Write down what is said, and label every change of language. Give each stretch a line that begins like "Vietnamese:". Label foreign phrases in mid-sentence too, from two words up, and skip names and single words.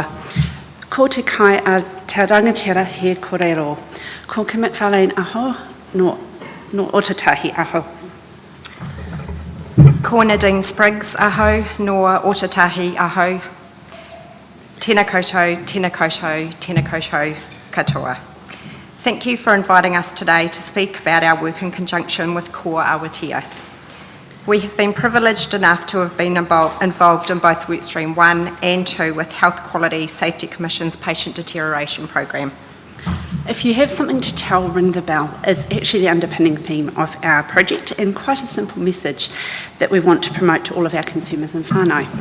Māori: Ko te kai a te rangatira he kōrero. Ko Kim McFarlane aho, no Otatahi aho. Ko Nadine Spriggs aho, no Otatahi aho. Tēnā koutou, tēnā koutou, tēnā koutou katoa.
English: Thank you for inviting us today to speak about our work in conjunction with Ko Awatea. We have been privileged enough to have been involved in both Workstream 1 and 2 with Health Quality Safety Commission's Patient Deterioration Programme. If you have something to tell, ring the bell is actually the underpinning theme of our project, and quite a simple message that we want to promote to all of our consumers in whānau.